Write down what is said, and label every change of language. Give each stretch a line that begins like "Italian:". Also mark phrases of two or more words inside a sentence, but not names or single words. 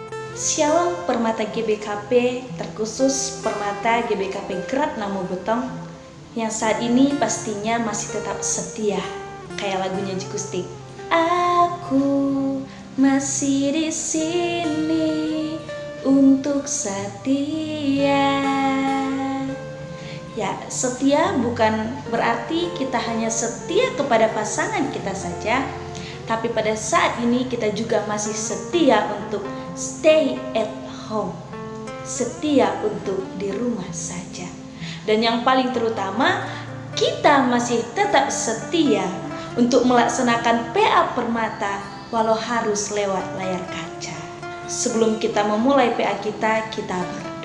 Indonesian: Shalom Permata GBKP, terkhusus Permata GBKP Gerat Namo Betong yang saat ini pastinya masih tetap setia, kayak lagunya Jikustik. Aku masih di sini untuk setia. Ya, setia bukan berarti kita hanya setia kepada pasangan kita saja, tapi pada saat ini kita juga masih setia untuk
English: stay at home,
Indonesian: setia untuk di rumah saja. Dan yang paling terutama, kita masih tetap setia untuk melaksanakan PA Permata walau harus lewat layar kaca. Sebelum kita memulai PA kita berdoa.